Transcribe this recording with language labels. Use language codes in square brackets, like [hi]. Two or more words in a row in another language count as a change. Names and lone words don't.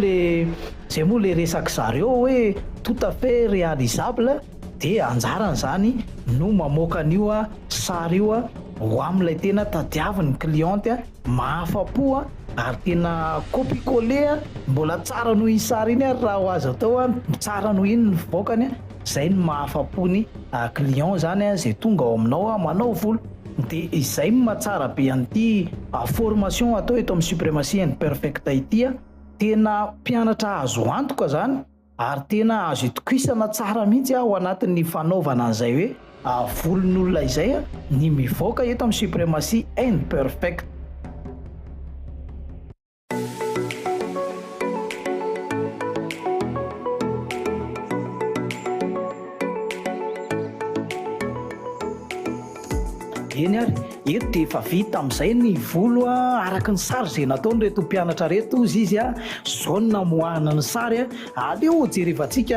[mg] moa le resaka zareo hoe [fr] tout à fait réalisable, [mg] dia anjarany zany no mamoaka an'io sary io ho amin'ilay tena tadiavin'ny cliente mahafa-po ary tena copie-coller mbola tsara noho iny sary iny raha ho azo atao tsara noho iny ny voakany, zay ny mahafa-pony client zany zay tonga ao aminao manao volo. Dia izay mahatsara be an'ity formation atao eto amin'ny suprematie and perfect ity tena mpianatra azo antoka zany ary tena azo itokisana tsara mihitsy ao anatin'ny fanaovana an'izay hoe volon'olona izay ny mivoaka eto amin'ny suprematie and perfect. Eny ary eto dia efa vita amin'izay ny volo araka ny sary izay nataony reto mpianatra reto izy zao no namoahana ny sary aleo jerevantsika